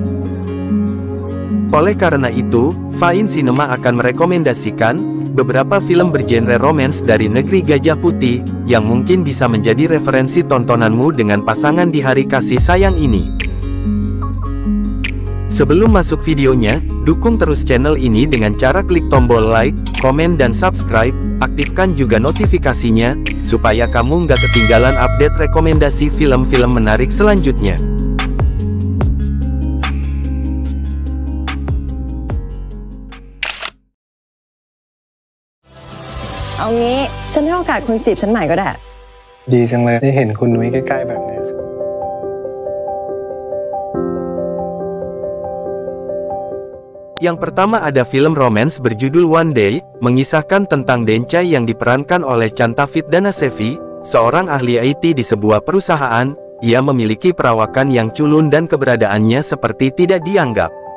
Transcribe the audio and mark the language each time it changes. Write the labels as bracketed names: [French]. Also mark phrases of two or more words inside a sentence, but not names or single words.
[Indonesian] Oleh karena itu, Fine Cinema akan merekomendasikan beberapa film bergenre romance dari negeri Gajah Putih, yang mungkin bisa menjadi referensi tontonanmu dengan pasangan di Hari Kasih Sayang ini. Sebelum masuk videonya, dukung terus channel ini dengan cara klik tombol like, komen dan subscribe, aktifkan juga notifikasinya, supaya kamu nggak ketinggalan update rekomendasi film-film menarik selanjutnya. [Thai] เอางี้ฉันให้โอกาสคุณจีบฉันใหม่ก็ได้ ดีจังเลยได้เห็นคุณนุ้ยใกล้ๆแบบนี้ [Indonesian] Yang pertama ada film romance berjudul One Day, mengisahkan tentang Dencai yang diperankan oleh Chantavit Danasevi, seorang ahli IT di sebuah perusahaan. Ia memiliki perawakan yang culun dan keberadaannya seperti tidak dianggap.